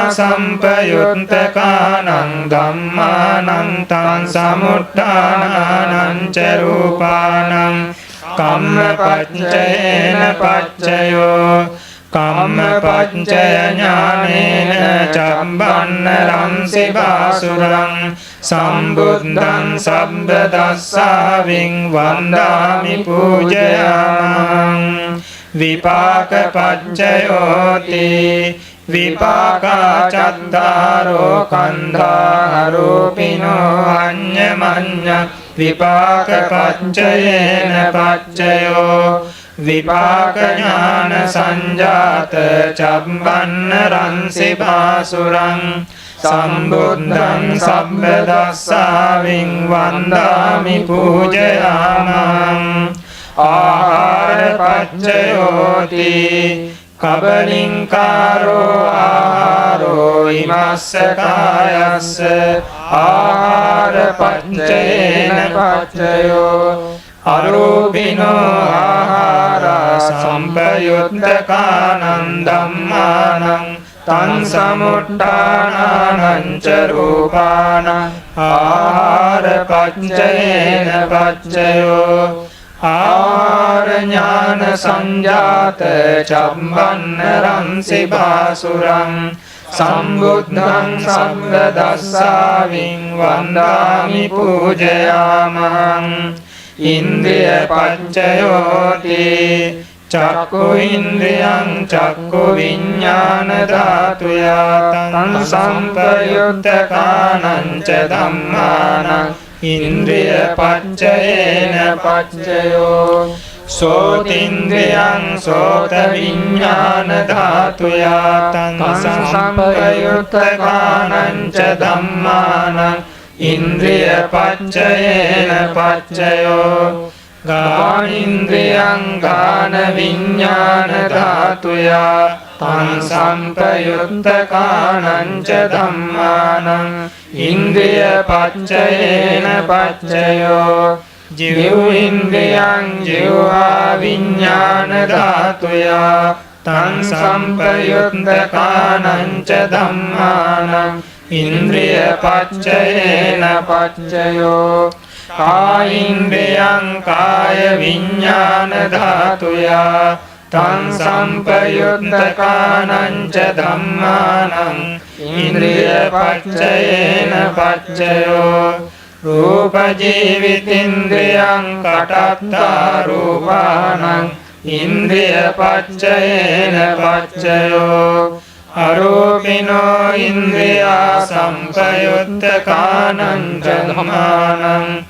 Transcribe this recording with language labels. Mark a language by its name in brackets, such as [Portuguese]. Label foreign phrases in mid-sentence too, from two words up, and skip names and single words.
[Pali] සම්පයුත්තකානං ධම්මානං තං සමුට්ඨානානං ච රූපානං කම්මපච්චේන පච්චයෝ කම්මපච්චය ඥානේන චම්බන්න රංසි භාසුරං සම්බුද්ධං සබ්බදස්සාවින් වන්දාමි පූජයාමං විපාක පච්චයෝති විපාකා චත්තාරෝ කන්ධා රූපිනෝ අඤ්ඤමඤ්ඤ විපාක පච්චයේන පච්චයෝ විපාක ඥාන සංජාත චම්බන්න රංසි භාසුරං සම්බුද්ධං සබ්බදස්සාවින් වන්දාමි පූජයාමං ආහාර පච්චයෝති කබලින්කාරෝ ආහාරෝ ඉමස්ස කායස්ස ආහාර පච්චේන පච්චයෝ අරූපිනෝ ආහාරා සම්පයුත්තකානං ධම්මානං තං සමුට්ඨානානං ච රූපානං ආහාර පච්චේන පච්චයෝ ආහාර ඥාන සංජාත චම්බන්න රංසි භාසුරං සම්බුද්ධං සබ්බදස්සාවින් වන්දාමි පූජයාමං ඉන්ද්‍රිය පච්චයෝති චක්ඛු ඉන්ද්‍රියං චක්ඛු විඥාන ධාතුයා තං සම්පයුත්තකානං ච ධම්මානං ඉන්ද්‍රිය පච්චේන පච්චයෝ සෝතින්ද්‍රියං සෝත විඥාන ධාතුයා තං සම්පයුත්තකානං ච ධම්මානං ඉන්ද්‍රිය පච්චේන පච්චයෝ ගානින්ද්‍රියං ගාන විඥාන ධාතුයා තං සම්පයුත්තකානං ච ධම්මානං ඉන්ද්‍රිය පච්චයේන පච්චයෝ ජීව ඉන්ද්‍රියං ජීවා විඥාන ධාතුයා තං සම්පයුත්තකානං ච ධම්මානං ඉන්ද්‍රිය පච්චයේන පච්චයෝ කායින්ද්‍රියං කාය විඥාන ධාතුයා තං සම්පයුත්තකානං ච ධම්මානං ඉන්ද්‍රිය පච්චයේන පච්චයෝ රූප ජීවිතින්ද්‍රියං කටත්තා රූපානං ඉන්ද්‍රිය පච්චයේන පච්චයෝ අරූපිනෝ ඉන්ද්‍රියා සම්පයුත්තකානං ච ධම්මානං